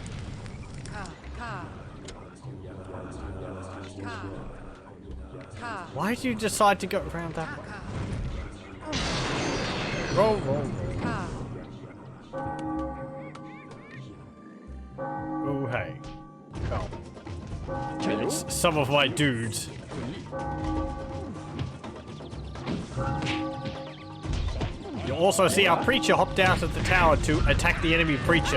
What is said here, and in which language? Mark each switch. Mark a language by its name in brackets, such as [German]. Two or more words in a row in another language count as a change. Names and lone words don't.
[English] Ka. Ka. Ka. Ka. Why did you decide to go around that way? Ka. Roll, roll, roll. Ka. Oh, hey. Oh, Can you? it's some of my dudes. You also see our preacher hopped out of the tower to attack the enemy preacher.